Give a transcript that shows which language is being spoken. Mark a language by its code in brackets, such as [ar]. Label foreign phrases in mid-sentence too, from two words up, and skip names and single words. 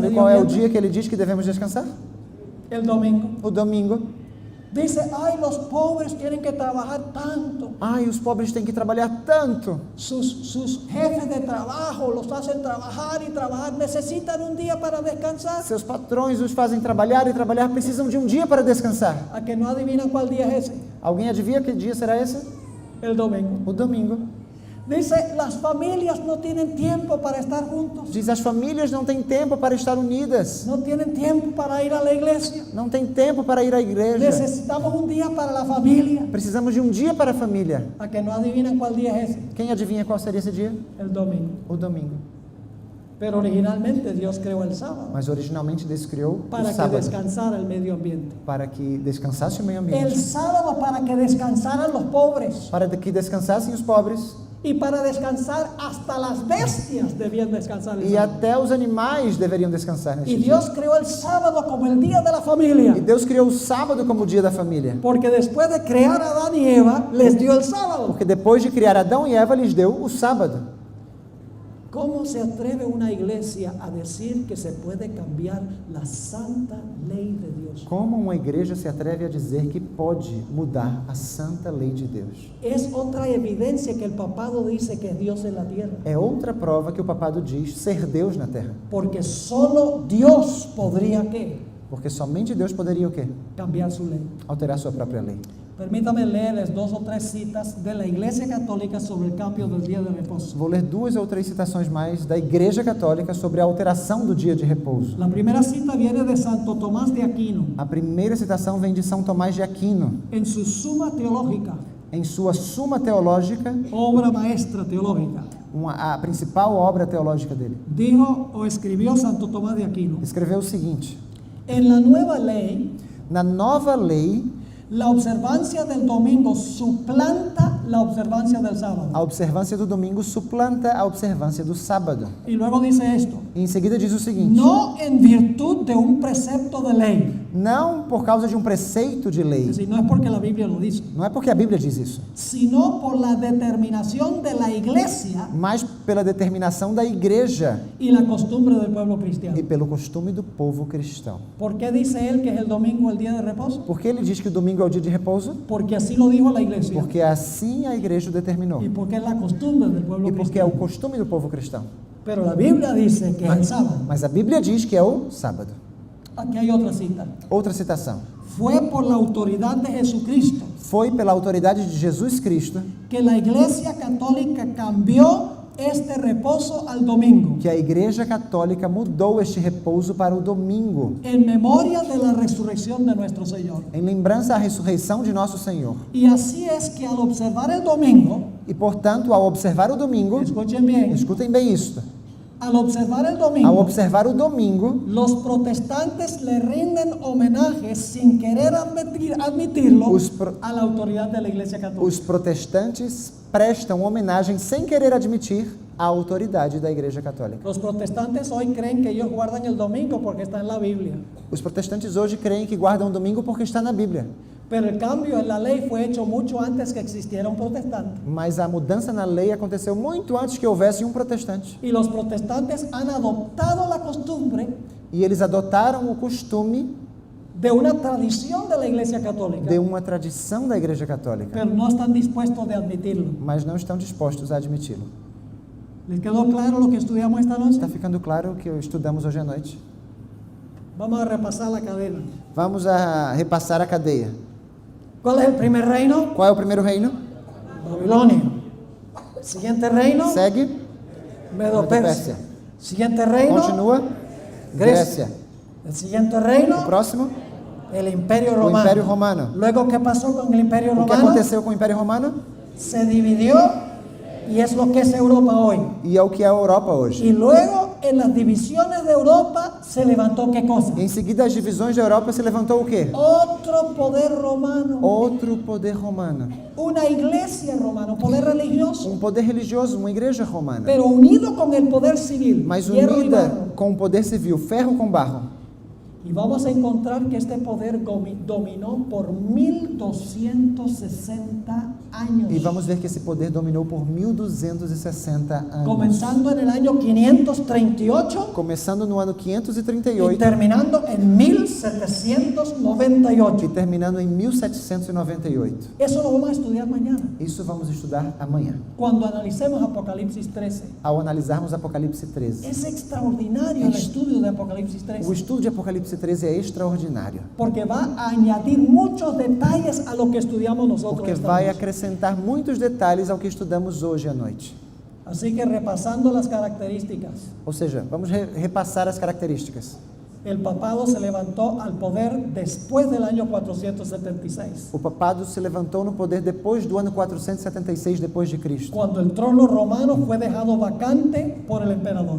[pt] Sabe medio qual é o ambiente? dia que ele diz que devemos descansar? [es] El domingo. [pt] O domingo. [es] Dice, ay, los pobres tienen que trabajar tanto. [pt] Ai, os pobres têm que trabalhar tanto. [es] Sus jefes de trabajo los hacen trabajar y trabajar. Necesitan un día para descansar. [pt] Seus patrões os fazem trabalhar e trabalhar, precisam de um dia para descansar. [es] A que no adivinan cuál día es ese. [pt] Alguém adivinha que dia será esse? [es] El domingo. [pt] O domingo. [es] Dice, las familias no tienen tiempo para estar juntos. [pt] Diz: as famílias não têm tempo para estar unidas. [es] No tienen tiempo para ir a la iglesia. [pt] Não tem tempo para ir à igreja. [es] Necesitamos un día para la familia. [pt] Precisamos de um dia para a família. [es] A que no adivinan cuál día es ese. [pt] Quem adivinha qual seria esse dia? [es] El domingo. [pt] O domingo. [es] Pero originalmente Dios creó el sábado [pt] Mas originalmente Deus criou para o que sábado [es] descansara el medio ambiente. [pt] para que descansasse o meio [es] El [pt] ambiente, [es] sábado para que descansaran los pobres. [pt] para que descansassem os pobres [es] Y para descansar hasta las bestias debían descansar el [pt] e [es] sábado. [pt] até os animais deveriam descansar neste [es] Y [pt] dia. [es] Dios creó el sábado como el día de la familia. [pt] E Deus criou o sábado como o dia da família, [es] Porque después de crear a Adán y Eva, les dio el sábado. [pt] porque depois de criar Adão e Eva, lhes deu o sábado. [es] ¿Cómo se atreve una iglesia a decir que se puede cambiar la santa ley de Dios? [pt] Como uma igreja se atreve a dizer que pode mudar a santa lei de Deus? [es] Es otra evidencia que el papado dice que es Dios en la tierra. [pt] É outra prova que o papado diz ser Deus na terra. [es] Porque solo Dios podría ¿qué? [pt] Porque somente Deus poderia o quê? [es] Cambiar su ley. [pt] Alterar sua própria lei. [es] Permítame leerles 2 o 3 citas de la Iglesia Católica sobre el cambio del día de reposo. [pt] Vou ler 2 ou 3 citações mais da Igreja Católica sobre a alteração do dia de repouso. [es] La primera cita viene de Santo Tomás de Aquino [pt] A primeira citação vem de São Tomás de Aquino, [es] en su Suma Teológica, [pt] em sua Suma Teológica, [es] obra maestra teológica. [pt] a principal obra teológica dele. [es] Dijo o escribió Santo Tomás de Aquino: [pt] Escreveu o seguinte: [es] en la nueva ley, [pt] na nova lei, [es] la observancia del domingo suplanta la observancia del sábado. [pt] a observância do domingo suplanta a observância do sábado. [es] Y luego dice esto: [pt] E em seguida diz o seguinte: [es] no en virtud de un precepto de ley. [pt] não por causa de um preceito de [es] Es [pt] lei, [es] decir, no es porque la Biblia lo dice, [pt] não é porque a Bíblia diz isso, [es] sino por la determinación de la iglesia [pt] mas pela determinação da igreja [es] y la costumbre del pueblo cristiano. [pt] e pelo costume do povo cristão. [es] ¿Por qué dice él que es el domingo el día de reposo? [pt] Por que ele diz que o domingo é o dia de repouso? [es] Porque así lo dijo la iglesia [pt] Porque assim a igreja o determinou. [es] y porque es la costumbre del pueblo [pt] E porque é o [es] cristiano. [pt] costume do povo cristão. [es] Pero la Biblia dice que es el sábado. [pt] Mas a Bíblia diz que é o sábado. [es] Aquí hay otra cita. [pt] Outra citação. [es] Fue por la autoridad de Jesucristo [pt] Foi pela autoridade de Jesus Cristo [es] que la iglesia católica cambió este reposo al domingo, [pt] que a Igreja Católica mudou este repouso para o domingo, [es] en memoria de la resurrección de nuestro Señor. [pt] em lembrança à ressurreição de nosso Senhor. [es] Y así es que al observar el domingo, [pt] E, portanto, ao observar o domingo, [es] escuchen bien, [pt] escutem bem isto, [es] al observar el [pt] ao [es] domingo, [pt] observar o domingo, [es] los protestantes le rinden homenaje sin querer admitirlo [pt] Os pro- [es] a la autoridad de la Iglesia Católica. [pt] os protestantes prestam homenagem sem querer admitir a autoridade da Igreja Católica. [es] Los protestantes hoy creen que ellos guardan el domingo porque está en la Biblia, [pt] Os protestantes hoje creem que guardam o domingo porque está na Bíblia. [es] pero el cambio en la ley fue hecho mucho antes que existiera un protestante. [pt] Mas a mudança na lei aconteceu muito antes que houvesse um protestante. [es] Y los protestantes han adoptado la costumbre [pt] E eles adotaram o costume [es] de una tradición de la Iglesia Católica, [pt] de uma tradição da Igreja Católica, [es] pero no están dispuestos de admitirlo. [pt] mas não estão dispostos a admiti-lo. [es] ¿Les quedó claro lo que estudiamos esta noche? [pt] Está ficando claro o que estudamos hoje à noite? [es] Vamos a repasar la cadena. [pt] Vamos a repassar a cadeia. [es] ¿Cuál es el primer reino? [pt] Qual é o primeiro reino? [es] Babilonia. Siguiente reino, [pt] Segue. [es] Medo-Persia. Siguiente reino, [pt] Continua. Grécia. [es] El siguiente reino, [pt] O próximo? [es] el Imperio [pt] O [es] Romano. [pt] Império Romano. [es] Luego, ¿qué pasó con el Imperio [pt] O que [es] Romano? [pt] aconteceu com o Império Romano? [es] Se dividió y es lo que es Europa hoy. [pt] E é o que é a Europa hoje. [es] Y luego, en las divisiones de Europa, se levantó ¿qué cosa? [pt] Em seguida, as divisões da Europa se levantou o quê? [es] Otro poder romano. [pt] Outro poder romano. [es] Una iglesia romana, un poder religioso, [pt] Um poder religioso, uma igreja romana. [es] pero unido con el poder civil. [pt] Mas [es] hierro y [pt] unida [es] barro. [pt] com o poder civil, ferro com barro. [es] Y vamos a encontrar que este poder dominó por 1260 años. [pt] E vamos ver que esse poder dominou por 1260 anos. [es] Comenzando en el año 538 [pt] Começando no ano [es] y [pt] 538 [es] terminando en 1798. [pt] e terminando em 1798. [es] Eso lo vamos a estudiar mañana, [pt] Isso vamos estudar amanhã, [es] cuando analicemos Apocalipsis 13. [pt] ao analisarmos Apocalipse 13. [es] Es extraordinario el estudio de Apocalipsis [pt] O [es] 13, [pt] estudo de Apocalipse 13 é extraordinário, [es] porque va a añadir muchos detalles a lo que estudiamos nosotros [pt] porque [es] esta [pt] vai [es] noche. [pt] acrescentar muitos detalhes ao que estudamos hoje à noite. [es] Así que repasando las características, [pt] Ou seja, vamos repassar as características. [es] el papado se levantó al poder después del año 476, [pt] O papado se levantou no poder depois do ano 476 depois de Cristo, [es] cuando el trono romano fue dejado vacante por el emperador.